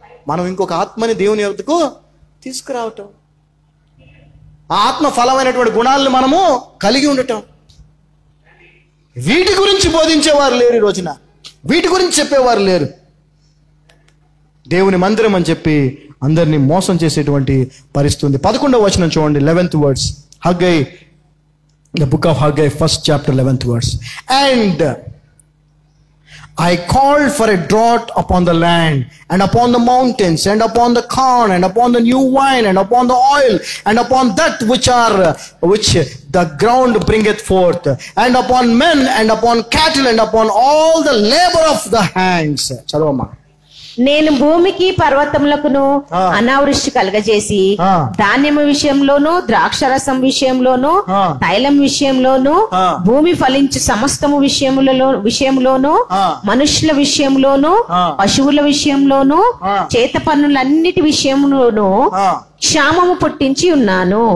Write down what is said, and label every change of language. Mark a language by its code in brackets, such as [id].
[te] మనం ఇంకొక ఆత్మని దేవుని యొద్దకు తీసుకురావటం, ఆ ఆత్మ ఫలమైనటువంటి గుణాలను మనము కలిగి ఉండటం. వీటి గురించి బోధించేవారు లేరు ఈ రోజున, వీటి గురించి చెప్పేవారు లేరు. దేవుని మందిరం అని చెప్పి అందరినీ మోసం చేసేటువంటి పరిస్థితి. 11వ వచనం చూడండి, [en] 11th verse. Haggai, the book of Haggai, 1st chapter, 11th verse. And I called for a drought upon the land, and upon the mountains, and upon the corn, and upon the new wine, and upon the oil, and upon that which the ground bringeth forth, and upon men, and upon cattle, and upon all the labor of the hands. [te] చదవమ్మా. నేను భూమికి పర్వతములకును అనావృష్టి కలగజేసి ధాన్యము విషయంలోను, ద్రాక్షరసం విషయంలోను, తైలం విషయంలోను, భూమి ఫలించు సమస్తము విషయంలోను, మనుషుల విషయంలోను, పశువుల విషయంలోను, చేత పనులన్నిటి విషయంలోను క్షామము పుట్టించి ఉన్నాను.